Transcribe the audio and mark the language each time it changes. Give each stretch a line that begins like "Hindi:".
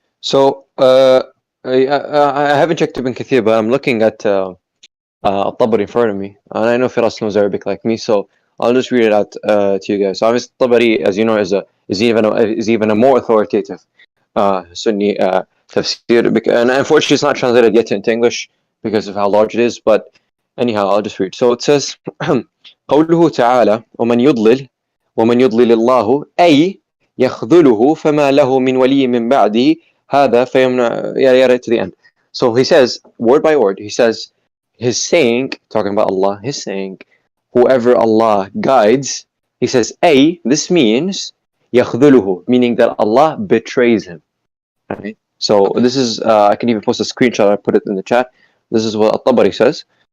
English: So, I haven't checked Ibn Kathir, but I'm looking at Tabari in front of me, and I know Firas knows Arabic like me, so I'll just read it out to you guys. So, obviously, Tabari, as you know, is even a more authoritative Sunni tafsir, and unfortunately, it's not translated yet into English because of how large it is. But anyhow, I'll just read. So it says,
Arabic: قوله تعالى ومن يضلل الله أي يخذله فما له من ولي من بعده هذا فيمنع يا
English: to the end. So he says word by word. He says his saying, talking about Allah, his saying, whoever Allah guides. He says this means يخذله, meaning that Allah betrays him. Right? So Okay. this is I can even post a screenshot. I put it in the chat. This is what At-Tabari says.